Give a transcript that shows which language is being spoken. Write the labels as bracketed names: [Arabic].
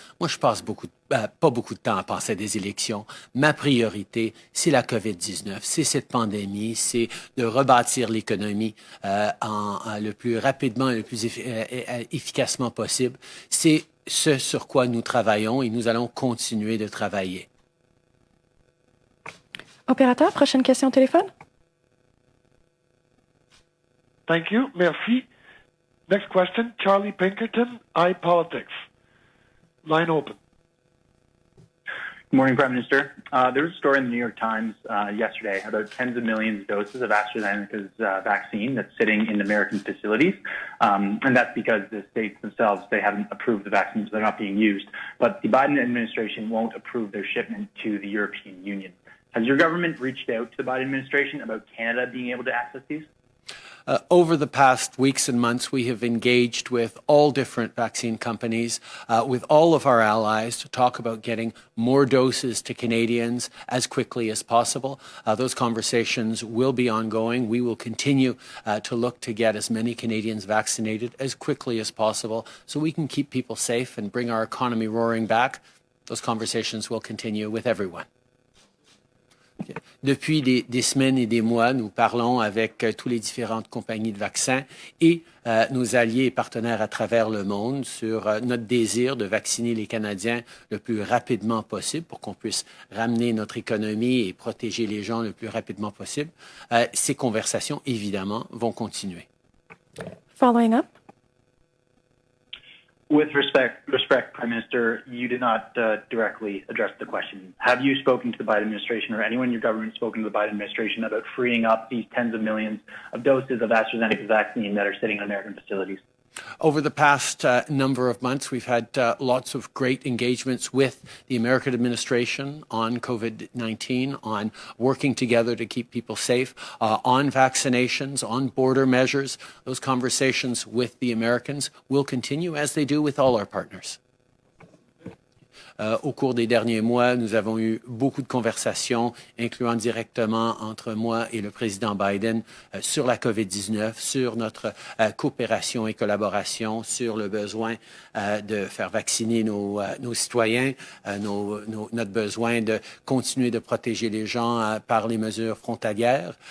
[French] Moi, je passe pas beaucoup de temps à penser à des élections. Ma priorité, c'est la COVID-19, c'est cette pandémie, c'est de rebâtir l'économie le plus rapidement et le plus efficacement possible. C'est ce sur quoi nous travaillons et nous allons continuer de travailler. Opérateur, prochaine question au téléphone. [English] Thank you. [French] Merci. [English] Next question, Charlie Pinkerton, iPolitics. Line open. Good morning, Prime Minister. There was a story in the New York Times yesterday about tens of millions of doses of AstraZeneca's vaccine that's sitting in American facilities. And that's because the states themselves, they haven't approved the vaccines, so they're not being used. But the Biden administration won't approve their shipment to the European Union. Has your government reached out to the Biden administration about Canada being able to access these? Over the past weeks and months, we have engaged with all different vaccine companies, with all of our allies to talk about getting more doses to Canadians as quickly as possible. Those conversations will be ongoing. We will continue to look to get as many Canadians vaccinated as quickly as possible so we can keep people safe and bring our economy roaring back. Those conversations will continue with everyone. [French] Depuis des semaines et des mois, nous parlons avec toutes les différentes compagnies de vaccins et nos alliés et partenaires à travers le monde sur notre désir de vacciner les Canadiens le plus rapidement possible pour qu'on puisse ramener notre économie et protéger les gens le plus rapidement possible. Ces conversations, évidemment, vont continuer. [English] Following up. With respect, Prime Minister, you did not directly address the question. Have you spoken to the Biden administration or anyone in your government spoken to the Biden administration about freeing up these tens of millions of doses of AstraZeneca vaccine that are sitting in American facilities? Over the past number of months, we've had lots of great engagements with the American administration on COVID-19, on working together to keep people safe, on vaccinations, on border measures. Those conversations with the Americans will continue as they do with all our partners. [French] Au cours des derniers mois, nous avons eu beaucoup de conversations, incluant directement entre moi et le président Biden, sur la COVID-19, sur notre coopération et collaboration, sur le besoin de faire vacciner nos citoyens, notre besoin de continuer de protéger les gens par les mesures frontalières.